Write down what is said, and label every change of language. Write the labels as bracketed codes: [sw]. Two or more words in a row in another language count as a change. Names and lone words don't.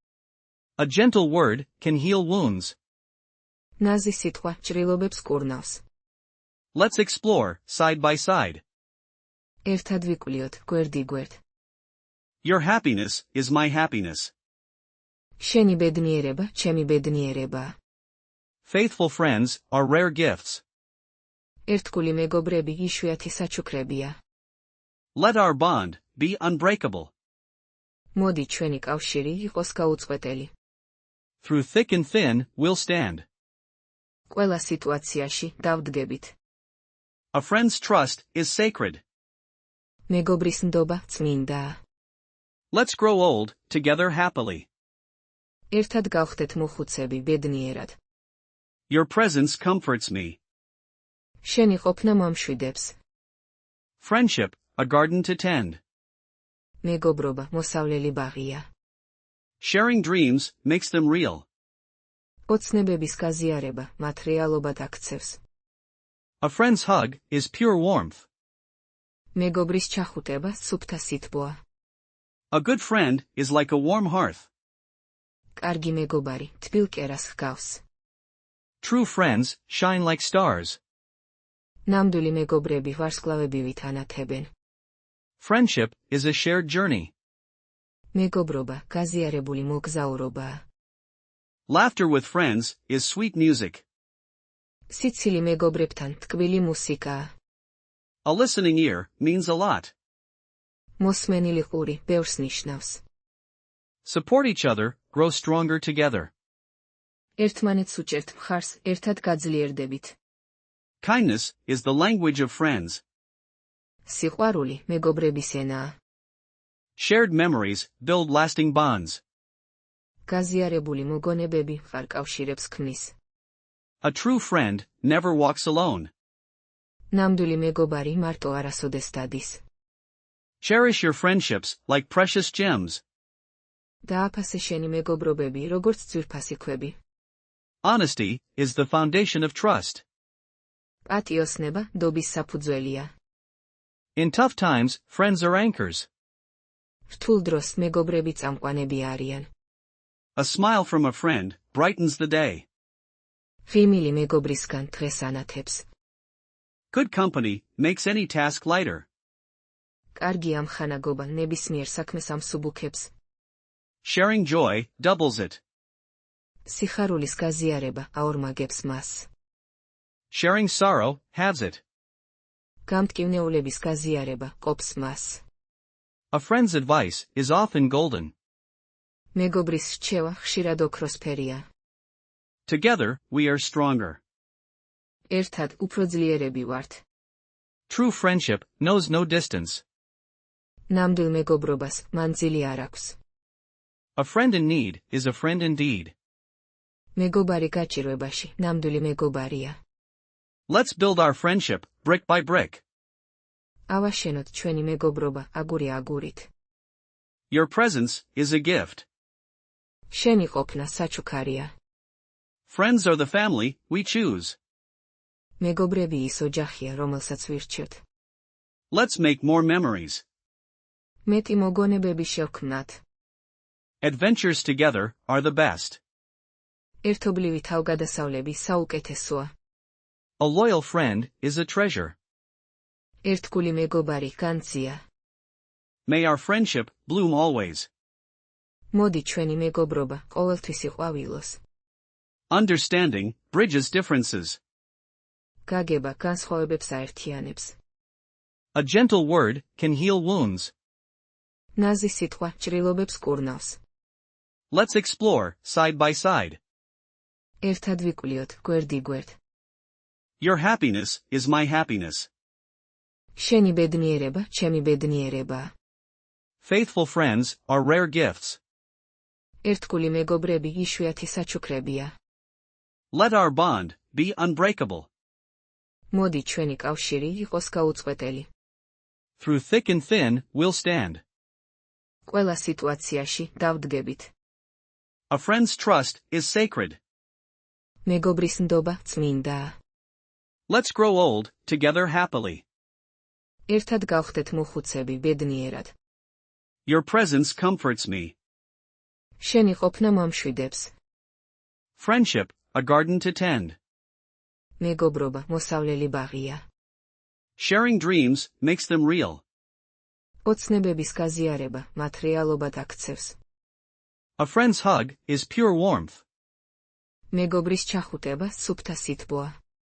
[en] A gentle word can heal wounds. [ka] ნაზი სიტყვა ჭრილობებს კურნავს. [en] Let's explore side by side. [ka] ერთად ვიკვლიოთ გვერდიგვერდ. [en] Your happiness is my happiness. [ka] შენი ბედნიერება ჩემი ბედნიერებაა. [en] Faithful friends are rare gifts. [ka] ერთგული მეგობრები იშვიათი საჩუქრებია. [en] Let our bond be unbreakable. [ka] მოდი ჩვენი კავშირი იყოს გაუწყვეტელი. [en] Through thick and thin, we'll stand. [ka] ყველა სიტუაციაში დავდგებით. [en] A friend's trust is sacred. [ka] მეგობრის ნდობა წმინდაა. [en] Let's grow old together happily. [ka] ერთად გავხდეთ მოხუცები ბედნიერად. [en] Your presence comforts me. [ka] შენი ყოფნა მომშვიდებს. [en] Friendship, a garden to tend. [ka] მეგობრობა მოსავლელი ბაღია. [en] Sharing dreams makes them real. [ka] ოცნებების გაზიარება მათ რეალობად აქცევს. [en] A friend's hug is pure warmth. [ka] მეგობრის ჩახუტება სუფთა სითბოა. [en] A good friend is like a warm hearth. [ka] კარგი მეგობარი თბილ კერას ჰგავს. [en] True friends shine like stars. [ka] ნამდვილი მეგობრები ვარსკვლავებივით ანათებენ. [en] Friendship is a shared journey. [ka] მეგობრობა გაზიარებული მოგზაურობაა. [en] Laughter with friends is sweet music. [ka] სიცილი მეგობრებთან თკბილი მუსიკაა. [en] A listening ear means a lot. [ka] მოსმენილი ყური ბევრს ნიშნავს. [en] Support each other, grow stronger together. [ka] ერთმანეთს უჭერთ მხარს, ერთად გაძლიერდებით. [en] Kindness is the language of friends. [ka] სიყვარული მეგობრების ენაა. [en] Shared memories build lasting bonds. [ka] გაზიარებული მოგონებები ვარკავშირებს ქმნის. [en] A true friend never walks alone. [ka] ნამდვილი მეგობარი მარტო არასოდეს დადის. [en] Cherish your friendships like precious gems. [ka] დააფასე შენი მეგობრობები, როგორც ძვირფასი ქვები. [en] Honesty is the foundation of trust. [ka] პატიოსნება დობის საფუძველია. [en] In tough times, friends are anchors. [ka] რთულ დროს მეგობრები წამყვანები არიან. [en] A smile from a friend brightens the day. [ka] ღიმილი მეგობრისგან დღეს ანათებს. [en] Good company makes any task lighter. [ka] კარგი ამხანაგობა ნებისმიერ საქმეს ამსუბუქებს. [en] Sharing joy doubles it. [ka] სიხარულის გაზიარება აორმაგებს მას. [en] Sharing sorrow halves it. [ka] გამტკივნეულების გაზიარება ყოფს მას. [en] A friend's advice is often golden. [ka] მეგობრის რჩევა ხშირად ოქროსფერია. [en] Together, we are stronger. [ka] ერთად უფრო ძლიერები ვართ. [en] True friendship knows no distance. [ka] ნამდვილ მეგობრობას მანძილი არ აქვს. [en] A friend in need is a friend indeed. [ka] მეგობარი გაჭირვებაში ნამდვილი მეგობარია. [en] Let's build our friendship, brick by brick. [ka] ავაშენოთ ჩვენი მეგობრობა აგური აგურით. [en] Your presence is a gift. [ka] შენი ყოფნა საჩუქარია. [en] Friends are the family we choose. [ka] მეგობრები ის ოჯახია, რომელსაც ვირჩევთ. [en] Let's make more memories. [ka] მეტი მოგონებები შევქმნათ. [en] Adventures together are the best. [ka] ერთობლივი თავგადასავლები საუკეთესოა. [en] A loyal friend is a treasure. [ka] ერთგული მეგობარი განძია. [en] May our friendship bloom always. [ka] მოდი ჩვენი მეგობრობა ყოველთვის იყვავილოს. [en] Understanding bridges differences. [ka] გაგება განსხვავებებს აერთიანებს. [en] A gentle word can heal wounds. [ka] ნაზი სიტყვა ჭრილობებს კურნავს. [en] Let's explore side by side. [ka] ერთად ვიკვლიოთ გვერდიგვერდ. [en] Your happiness is my happiness. [ka] შენი ბედნიერება ჩემი ბედნიერებაა. [en] Faithful friends are rare gifts. [ka] ერთგული მეგობრები იშვიათი საჩუქრებია. [en] Let our bond be unbreakable. [ka] მოდი ჩვენი კავშირი იყოს გაუწყვეტელი. [en] Through thick and thin, we'll stand. [ka] ყველა სიტუაციაში დავდგებით. [en] A friend's trust is sacred. [ka] მეგობრის ნდობა წმინდაა. [en] Let's grow old together happily. [ka] ერთად გავხდეთ მოხუცები ბედნიერად. [en] Your presence comforts me. [ka] შენი ყოფნა მომშვიდებს. [en] Friendship, a garden to tend. [ka] მეგობრობა მოსავლელი ბაღია. [en] Sharing dreams makes them real. [ka] ოცნებების გაზიარება მათ რეალობად აქცევს. [en] A friend's hug is pure warmth. [ka] მეგობრის ჩახუტება სუფთა სითბოა.